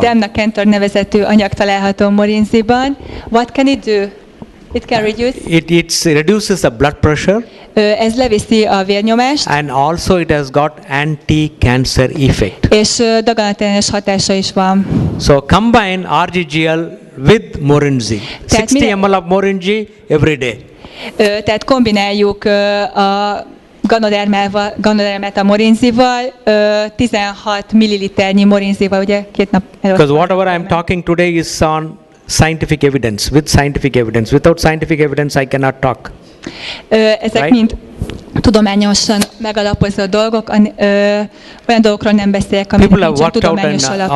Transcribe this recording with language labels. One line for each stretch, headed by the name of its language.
Hungarian: Damnacanthol nevezetű anyag található Morinziban.
English: What can it do? It can reduce. It reduces the blood pressure.
Hungarian: Ez leviszi a vérnyomást.
English: And also it has got anti-cancer effect.
Hungarian: És daganatellenes hatása is van.
English: So combine RGGL with Morinzi. 60 ml of Morinzi every day.
Hungarian: Tehát kombináljuk a Ganodermát a Morinzival, 16 milliliternyi Morinzival, ugye 2 nap előtt.
English: Because whatever I am talking today is on scientific evidence, with scientific evidence. Without scientific evidence I cannot talk.
Hungarian: Ezek mind tudományosan megalapozott dolgok, olyan dolgokról nem beszélek, aminek nincsen tudományos alapja.